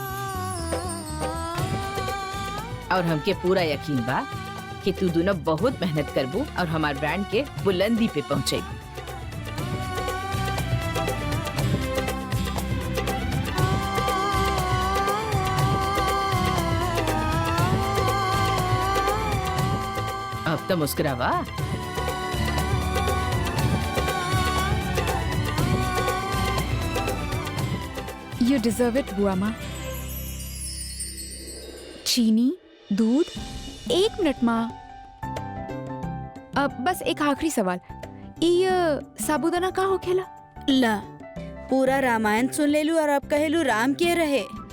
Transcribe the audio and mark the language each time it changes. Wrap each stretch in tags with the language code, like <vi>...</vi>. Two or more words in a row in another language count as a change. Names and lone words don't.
<bho>और हमके पूरा यकीन बा कि तू दोनों बहुत मेहनत करबू और हमार ब्रांड के बुलंदी पे पहुंचेबू। अब तो मुस्कुरावा।</bho> <en>you deserve it बुआ माँ।</en> <bho>चीनी, दूध, 1 मिनट माँ। अब बस एक आखिरी सवाल, ये साबूदाना का होखेला? ला पूरा रामायण सुन लेलू और अब कहेलू राम के रहे।</bho>